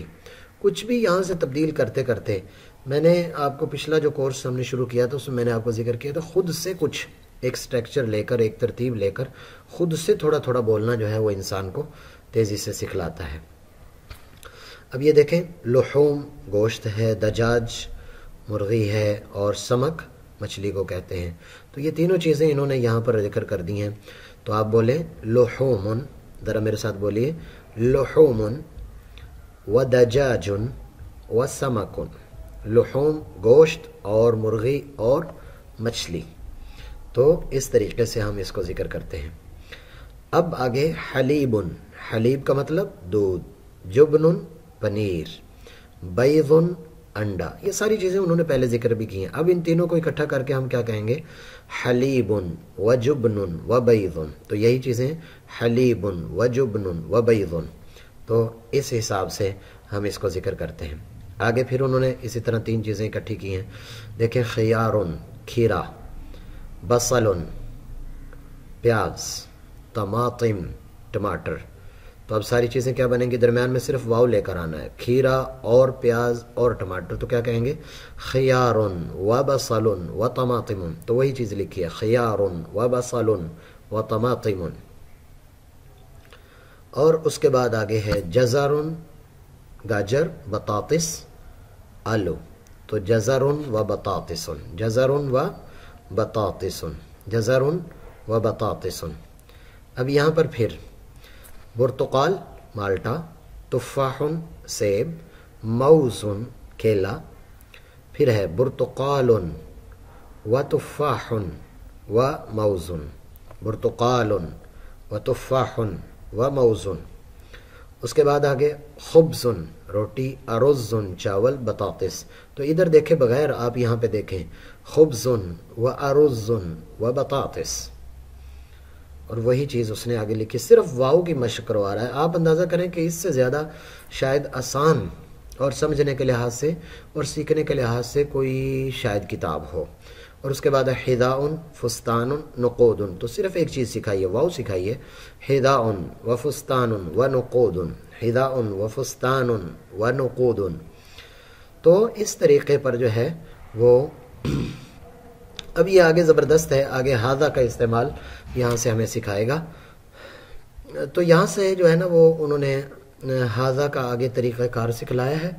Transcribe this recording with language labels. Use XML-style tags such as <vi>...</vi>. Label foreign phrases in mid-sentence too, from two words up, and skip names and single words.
<ur>کچھ بھی یہاں سے تبدیل کرتے کرتے، میں نے آپ کو پچھلا جو کورس ہم نے شروع کیا تھا اس میں نے آپ کو ذکر کیا تھا خود سے کچھ ایک سٹرکچر لے کر، ایک ترتیب لے کر خود سے تھوڑا تھوڑا بولنا جو ہے وہ انسان کو تیزی سے سکھلاتا ہے. اب یہ دیکھیں لحوم گوشت ہے، دجاج مرغی ہے، اور سمک مچھلی کو کہتے ہیں. تو یہ تینوں چیزیں انہوں نے یہاں پر ذکر کر دی ہیں. تو آپ بولیں لحوم، ذرا میرے ساتھ بولیے</ur> <ar>لحوم ودجاج وسمک.</ar> <ur>لحوم گوشت اور مرغی اور مچھلی. تو اس طریقے سے ہم اس کو ذکر کرتے ہیں. اب آگے حلیب، حلیب کا مطلب دودھ. جبن پنیر. بیض انڈا، یہ ساری چیزیں انہوں نے پہلے ذکر بھی کی ہیں. اب ان تینوں کو اکٹھا کر کے ہم کیا کہیں گے؟</ur> <ar>حلیب و جبن و بیض.</ar> <ur>تو یہی چیزیں</ur> <ar>حلیب و جبن و بیض.</ar> <ur>تو اس حساب سے ہم اس کو ذکر کرتے ہیں. آگے پھر انہوں نے اسی طرح تین چیزیں اکٹھی کی ہیں. دیکھیں، خیار کھیرا، بصل پیاز، طماطم ٹماٹر. تو اب ساری چیزیں کیا بنیں گی؟ درمیان میں صرف واو لے کر آنا ہے. کھیرا اور پیاز اور ٹماٹر، تو کیا کہیں گے؟</ur> <ar>خیار و بصل و طماطم.</ar> <ur>تو وہی چیز لکھی ہے،</ur> <ar>خیار و بصل و طماطم.</ar> <ur>اور اس کے بعد آگے ہے جزر، گاجر، بطاطس، آلو.</ur> <ar>تو جزر و بطاطس، جزر و بطاطس، جزر و بطاطس.</ar> <ur>اب یہاں پر پھر برتقال مالٹا، تفاح سیب، موز کیلا. پھر ہے</ur> <ar>برتقال و تفاح و موز، برتقال و تفاح و موز.</ar> <ur>اس کے بعد آگے خبز روٹی، ارز چاول، بطاطس. تو ادھر دیکھیں بغیر، آپ یہاں پہ دیکھیں</ur> <ar>خبز و ارز و بطاطس،</ar> <ur>اور وہی چیز اس نے آگے لکھی. صرف واو کی مشق کروا رہا ہے. آپ اندازہ کریں کہ اس سے زیادہ شاید آسان اور سمجھنے کے لحاظ سے اور سیکھنے کے لحاظ سے کوئی شاید کتاب ہو. اور اس کے بعد</ur> <ar>حذاء، فستان، نقود.</ar> <ur>تو صرف ایک چیز سکھائیے، واو سکھائیے،</ur> <ar>حذاء و فستان و نقود، حذاء و فستان و نقود.</ar> <ur>تو اس طریقے پر جو ہے وہ اب یہ آگے زبردست ہے. آگے ہاذا کا استعمال یہاں سے ہمیں سکھائے گا. تو یہاں سے جو ہے نا وہ انہوں نے ہاذا کا آگے طریقہ کار سکھلایا ہے.</ur>